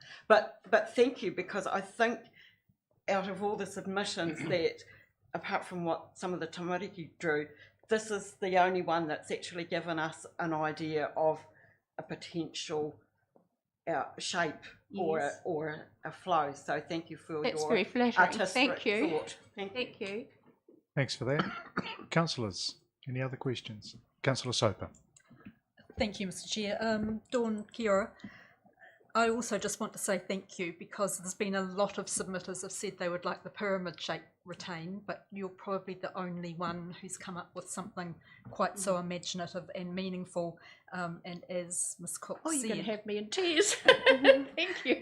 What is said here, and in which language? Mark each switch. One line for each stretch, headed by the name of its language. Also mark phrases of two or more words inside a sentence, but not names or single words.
English: But thank you, because I think out of all the submissions that, apart from what some of the tamariki drew, this is the only one that's actually given us an idea of a potential shape or a flow. So thank you for that's your very flattering. artistic Thank you. thought. Thank you. Thanks for that. Councillors, any other questions? Councillor Soper. Thank you, Mr. Chair. Dawn,
Māori: kia ora.
English: I also just want to say thank you, because there's been a lot of submitters have said they would like the pyramid shape retained, but you're probably the only one who's come up with something quite so imaginative and meaningful. And as Ms. Cook said, you're going to have me in tears. Thank you.